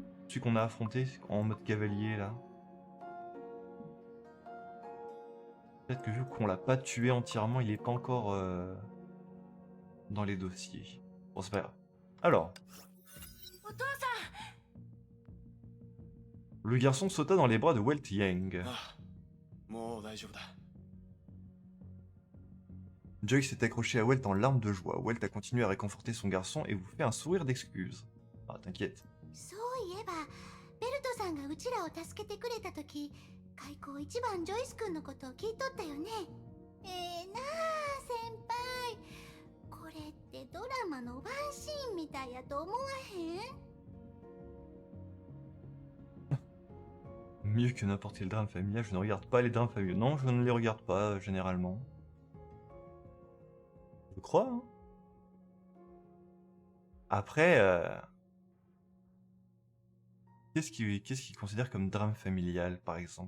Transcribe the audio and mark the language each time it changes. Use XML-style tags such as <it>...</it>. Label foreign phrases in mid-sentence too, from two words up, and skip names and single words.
<fr>Celui qu'on a affronté en mode cavalier, là. Peut-être que vu qu'on l'a pas tué entièrement, il est pas encore dans les dossiers. Bon, c'est pas grave. Alors. Le garçon sauta dans les bras de Welt Yang.</fr> <ja>ああもう大丈夫だ</ja> <fr>Joy s'est accroché à Welt en larmes de joie. Welt a continué à réconforter son garçon et vous fait un sourire d'excuse. Ah, t'inquiète.</fr> <ja>そういえばベルトさんがうちらを助けてくれた時開口一番ジョイス君のことを聞いとったよねなあ先輩これってドラマのワンシーンみたいやと思わへん</ja> <fr>Mieux que n'importe quel drame familial, je ne regarde pas les drames familiaux. Non, je ne les regarde pas, généralement. Je crois, hein. Après, qu'est-ce qu'il considère comme drame familial, par exemple?</fr>